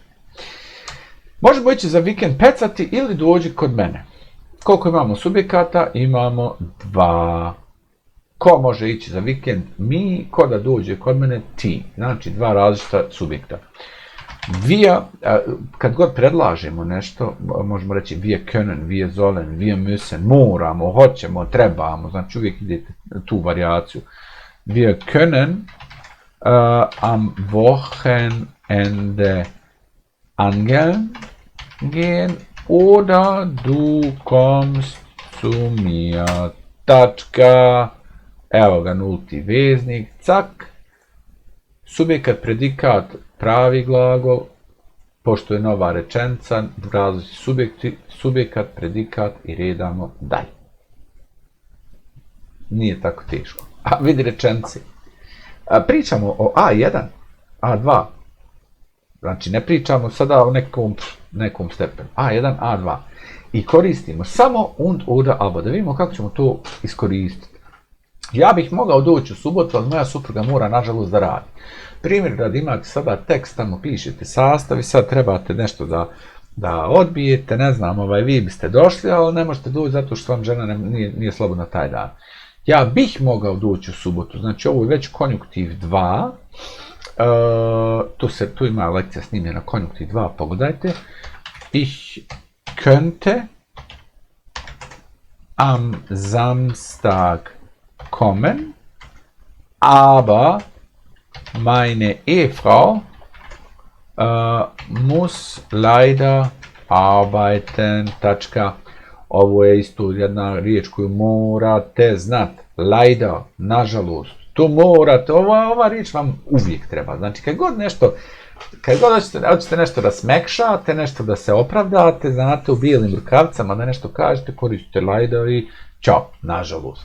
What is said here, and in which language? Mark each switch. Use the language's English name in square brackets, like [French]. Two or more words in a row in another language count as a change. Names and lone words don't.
[Bosnian] Možemo ići za vikend pecati ili dođi kod mene. Koliko imamo subjekata? Imamo 2. Ko može ići za vikend? Mi. Ko da dođe kod mene? Ti. Znači 2 različita subjekta. Kad god predlažemo nešto, možemo reći [German] wir können, wir sollen, wir müssen, [Bosnian] moramo, hoćemo, trebamo. Znači uvijek idete tu varijaciju. [German] Wir können am Wochenende angeln gehen oder du kommst zu mir. [Bosnian] Tačka. Evo ga nulti veznik. Cak. Subjekat, predikat, pravi glagol. Pošto je nova rečenica, različiti subjekti, subjekat, predikat i redamo dalje. Nije tako teško. A vidi rečenici. Pričamo o A1, A2. Znači ne pričamo sada o nekom stepenu. A1, A2. I koristimo samo [German] und oder aber. [Bosnian] Da vidimo kako ćemo to iskoristiti. Ja bih mogao doći u subotu, ali moja supruga mora nažalost da radi. Primjer radi, imate sada tekst, tamo pišete sastav i sad trebate nešto da odbijete, ne znam, vi biste došli, ali ne možete doći zato što vam žena nije slobodna taj dan. Ja bih mogao doći u subotu, znači ovo je već konjunktiv 2, tu ima lekcija snimljena konjunktiv 2, pogledajte. [German] Ich könnte am Samstag kommen, aber meine Ehefrau muss leider arbeiten. [Bosnian] Ovo je isto jedna riječ koju morate znat. Leider, nažalost. To morate, ova riječ vam uvijek treba. Znači, kad god hoćete nešto da smekšate, nešto da se opravdate, znate, u bijelim rukavicama da nešto kažete, koristite leider i čao, nažalost.